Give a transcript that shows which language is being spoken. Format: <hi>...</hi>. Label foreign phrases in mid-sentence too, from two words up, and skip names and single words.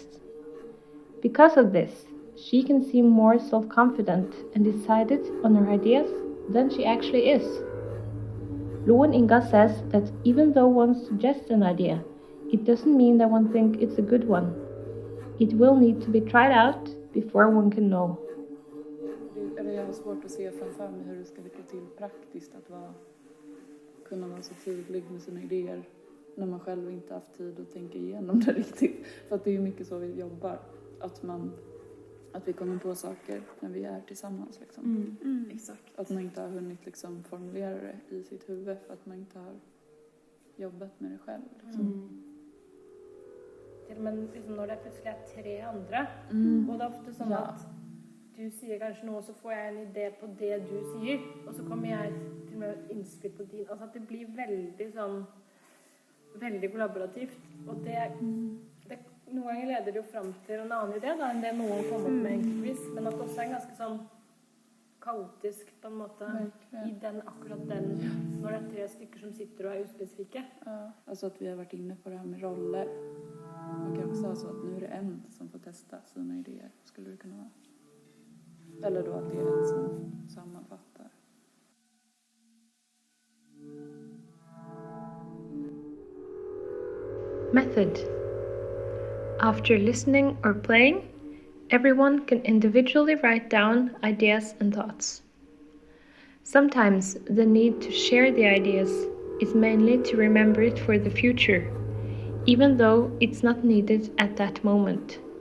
<en>Because of this, she can seem more self-confident and decided on her ideas than she actually is. Lo and Inga says that even though one suggests an idea, it doesn't mean that one thinks it's a good one. It will need to be tried out before one can know.</en> <sv>Jag har svårt att se framför mig hur det ska gå till praktiskt att kunna vara så tydlig med sina idéer när man själv inte haft tid att tänka igenom det riktigt. För att det är ju mycket så vi jobbar, att vi kommer på saker när vi är tillsammans liksom. Exakt. Att man inte har hunnit liksom formulera det i sitt huvud för att man inte har jobbat med det själv liksom.</sv> <no>Men liksom når det plutselig er 3 andre, og det er ofte sånn at du sier kanskje noe, så får jeg en idé på det du sier, og så kommer jeg til og med innspill på din. Altså at det blir veldig kollaborativt, og det noen ganger leder det jo frem til en annen idé da, enn det noen kommer opp med enkeltvis, men at det også er ganske sånn kaotisk på en måte i akkurat den, når det er 3 stykker som sitter og er uspesifikke.</no> <sv>Ja, alltså att vi har varit inne på det här med roller. Man kan också ha så att nu är det en som får testa sina idéer, skulle det kunna vara. Eller då att det är en som sammanfattar.</sv> <en>Method. After listening or playing, everyone can individually write down ideas and thoughts. Sometimes the need to share the ideas is mainly to remember it for the future, even though it's not needed at that moment.</en>